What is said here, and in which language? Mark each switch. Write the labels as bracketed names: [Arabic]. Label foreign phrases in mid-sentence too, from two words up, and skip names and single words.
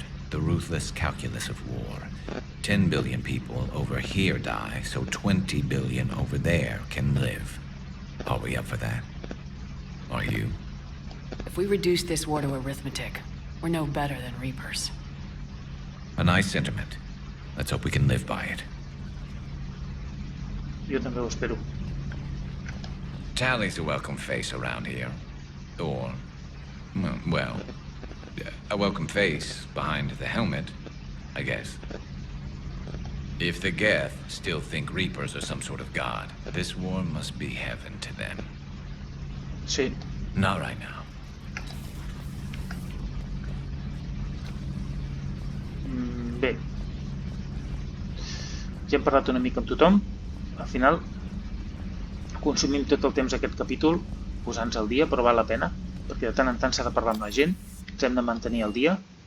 [English] The ruthless calculus of war. 10 billion people over here die, so 20 billion over there can live. Are we up for that? Are you? If we reduce this war to arithmetic, we're no better than Reapers. A nice sentiment. Let's hope we can live by it. [Catalan] Jo també ho espero. [English] Tally's a welcome face around here. Or, well, a welcome face behind the helmet, I guess. If the Geth still think Reapers are some sort of god, this war must be heaven to them. [Catalan] Sí. [English] Not right now. [Catalan] Bé. Ja hem parlat una mica amb tothom. Al final, consumim tot el temps d'aquest capítol posant-nos al dia, però val la pena, perquè de tant en tant s'ha de parlar amb la gent, ens hem de mantenir al dia.